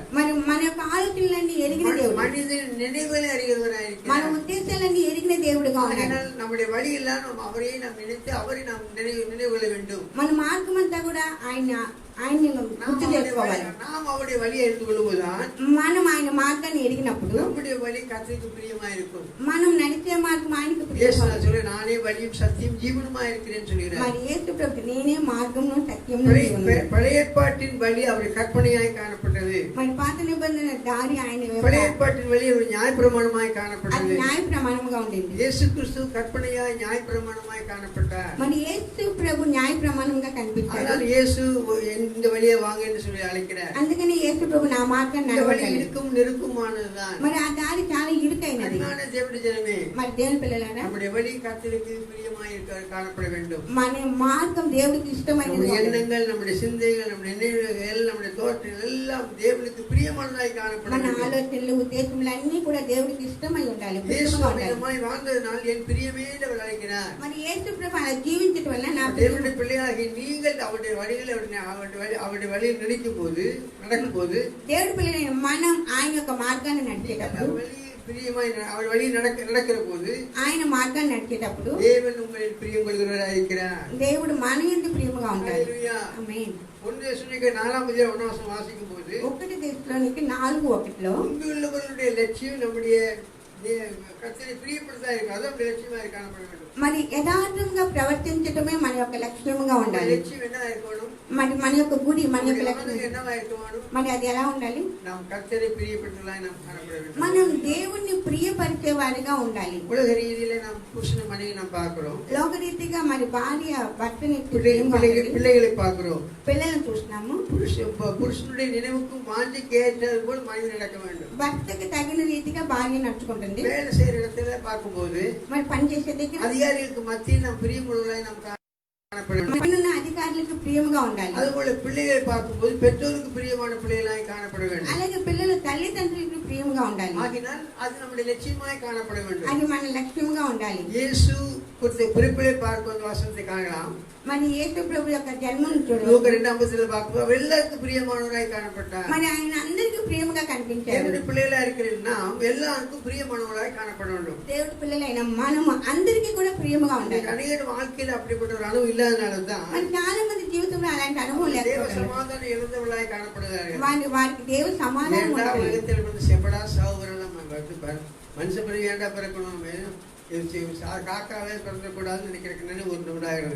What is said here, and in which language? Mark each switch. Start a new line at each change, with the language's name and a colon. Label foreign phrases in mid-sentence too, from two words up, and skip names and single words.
Telugu: మరి మన యొక్క ఆలోచనలన్నీ ఎరిగిన దేవుడు,
Tamil: மனிதனின் நினைவுகளை அறிகிறவராக
Telugu: మన
Tamil: இருக்கிறார்.
Telugu: ఉద్దేశాలన్నీ ఎరిగిన దేవుడుగా ఉన్నాడు.
Tamil: அதனால் நம்முடைய வழியெல்லாம் நாம் அவரை நாம் நினைத்து அவரை நாம் நினைவு கொள்ள வேண்டும்.
Telugu: మన మార్గం అంతా కూడా ఆయన్ని గుర్తు చేసుకోవాలి.
Tamil: நாம் அவருடைய வழியை அறிந்து கொள்ளும்போதுதான்
Telugu: మనం ఆయన మార్గాన్ని ఎరిగినప్పుడు
Tamil: நம்முடைய வழி கர்த்தருக்கு பிரியமா இருக்கும்.
Telugu: మనం నడిచే మార్గం ఆయనకు
Tamil: இயேசு
Telugu: ప్రియమా.
Tamil: சொல்ல நானே வழியும் சத்தியம் ஜீவனுமா இருக்கிறேன்னு சொல்கிறார்.
Telugu: మరి యేసు ప్రభు నేనే మార్గమును సత్యమును
Tamil: பழைய
Telugu: జీవమును.
Tamil: பழைய ஏற்பாட்டின் வழி அவருடைய கற்பனையாய் காணப்பட்டது.
Telugu: మరి పాత నిబంధన దారి ఆయన
Tamil: பழைய ஏற்பாட்டின் வழி ஒரு நியாயப்பிரமாணமாய்
Telugu: అది
Tamil: காணப்பட்டது.
Telugu: న్యాయ ప్రమాణముగా ఉండింది.
Tamil: இயேசு கிறிஸ்து கற்பனையாய் நியாயப்பிரமாணமாய் காணப்பட்டார்.
Telugu: మరి యేసు ప్రభు న్యాయ ప్రమాణంగా కనిపించాడు.
Tamil: அதனால் இயேசு இந்த வழியை வாங்க என்று சொல்லி அழைக்கிறார்.
Telugu: అందుకని యేసు ప్రభు నా మార్గాన్ని
Tamil: இந்த வழி
Telugu: నడవాలి.
Tamil: இடுக்கும் நெருக்கமானதுதான்.
Telugu: మరి ఆ దారి చాలా ఇరుకైనది.
Tamil: அன்பான தேவனுடைய ஜனமே,
Telugu: మరి దేవుని పిల్లలారా,
Tamil: நம்முடைய வழி கர்த்தருக்கு பிரியமாய் காணப்பட வேண்டும்.
Telugu: మన మార్గం దేవుడికి ఇష్టమైనది.
Tamil: நம்முடைய எண்ணங்கள், நம்முடைய சிந்தைகள், நம்முடைய நினைவுகள், நம்முடைய தோற்றங்கள் எல்லாம் தேவனுக்கு பிரியமானதாய் காணப்பட
Telugu: మన
Tamil: வேண்டும்.
Telugu: ఆలోచనలు ఉద్దేశములు అన్ని కూడా దేవుడికి ఇష్టమై ఉండాలి,
Tamil: இயேசு
Telugu: ప్రియముగా ఉండాలి.
Tamil: அவ்விதமாய் வாழ்ந்ததினால் என் பிரியமே என்று அவர் அழைக்கிறார்.
Telugu: మరి యేసు ప్రభు అలా జీవించడం వల్ల నా
Tamil: தேவனுடைய பிள்ளையாகி நீங்கள் அவருடைய வழிகளை அவருடைய வழியில் நடக்கும் போது
Telugu: దేవుడి పిల్లలైన మనం ఆయన యొక్క మార్గాన్ని నడిచేటప్పుడు,
Tamil: வழி பிரியமாய் அவர் வழி நடக்கிற போது
Telugu: ఆయన మార్గాన్ని నడిచేటప్పుడు
Tamil: தேவன் உங்களில் பிரியம் கொள்கிறவராக இருக்கிறார்.
Telugu: దేవుడు మన యందు ప్రియముగా ఉంటాడు.
Tamil: ஹல்லேலூயா.
Telugu: ఆమేన్.
Tamil: 1 தெசலோனிக்கேயர் 4:1 வாசிக்கும் போது 1 தெசலோனிக்கேயர் 4:1 உங்களுடைய லட்சியம் நம்முடைய கர்த்தரை பிரியப்படுத்தா இருக்கு. அது நம்முடைய லட்சியமா காணப்பட வேண்டும்.
Telugu: మరి యథార్థంగా ప్రవర్తించటమే మన యొక్క లక్ష్యముగా ఉండాలి.
Tamil: லட்சியம் என்ன இருக்கணும்?
Telugu: మరి మన యొక్క గుడి, మన యొక్క లక్ష్యం
Tamil: என்னவா இருக்கணும்?
Telugu: మరి అది ఎలా ఉండాలి?
Tamil: நாம் கர்த்தரை பிரியப்படுத்தலாம் நாம் காணப்பட வேண்டும்.
Telugu: మనం దేవుణ్ణి ప్రియపరిచే వారిగా ఉండాలి.
Tamil: உலக ரீதியில நாம் புருஷன மனைவி நாம் பார்க்கிறோம்.
Telugu: లోకరీతిగా మరి భార్య భర్తని
Tamil: பிள்ளைகளை பார்க்கிறோம்.
Telugu: పిల్లలను చూస్తున్నాము.
Tamil: புருஷனுடைய நினைவுக்கும் வாஞ்சிக்கு ஏற்றது போல் மனைவி நடக்க வேண்டும்.
Telugu: భర్తకి తగిన రీతిగా భార్య నడుచుకుంటుంది.
Tamil: வேலை செய்யற இடத்துல பார்க்கும்போது
Telugu: మరి పనిచేసే దగ్గర
Tamil: அதிகாரிகளுக்கு மத்தியில் நாம் பிரியமுள்ளவர்களாய் நாம் காணப்பட வேண்டும்.
Telugu: పైనున్న అధికారులకు ప్రియముగా ఉండాలి.
Tamil: அதுபோல பிள்ளைகளை பார்க்கும்போது பெற்றோருக்கு பிரியமான பிள்ளைகளாய் காணப்பட வேண்டும்.
Telugu: అలాగే పిల్లలు తల్లిదండ్రులకు ప్రియముగా ఉండాలి.
Tamil: ஆகினால் அது நம்முடைய லட்சியமாய் காணப்பட வேண்டும்.
Telugu: అది మన లక్ష్యంగా ఉండాలి.
Tamil: இயேசு குறித்த குறிப்பிலே பார்க்கும் வசனத்தை காணலாம்.
Telugu: మరి యేసు ప్రభు యొక్క జన్మను చూడండి.
Tamil: லூக்கா 2:50 பார்க்கும்போது எல்லாருக்கும் பிரியமானவராய் காணப்பட்டார்.
Telugu: మరి ఆయన అందరికీ ప్రియముగా కనిపించారు.
Tamil: தேவனுடைய பிள்ளைகளா இருக்கிற நாம் எல்லாருக்கும் பிரியமானவராய் காணப்பட வேண்டும்.
Telugu: దేవుడి పిల్లలైన మనము అందరికీ కూడా ప్రియముగా ఉండాలి.
Tamil: அநேக வாழ்க்கையில் அப்படிப்பட்ட ஒரு அனுபவம் இல்லாதனால தான்
Telugu: మరి చాలా చాలా మంది జీవితంలో అలాంటి అనుభవం
Tamil: தேவ
Telugu: లేకపోతే
Tamil: சமாதானம் இழந்தவர்களாய் காணப்படுகிறார்கள்.
Telugu: వారికి దేవుడు సమాధానం
Tamil: ஏண்டா
Telugu: ఉండదు.
Tamil: உலகத்தில் வந்து செப்படா சாவுகிறோம், மனுஷ பிறகு ஏண்டா பிறக்கணும், காக்காவே பிறந்தக்கூடாதுன்னு நினைக்கிறேன் ஒரு நிமிடாகிறது.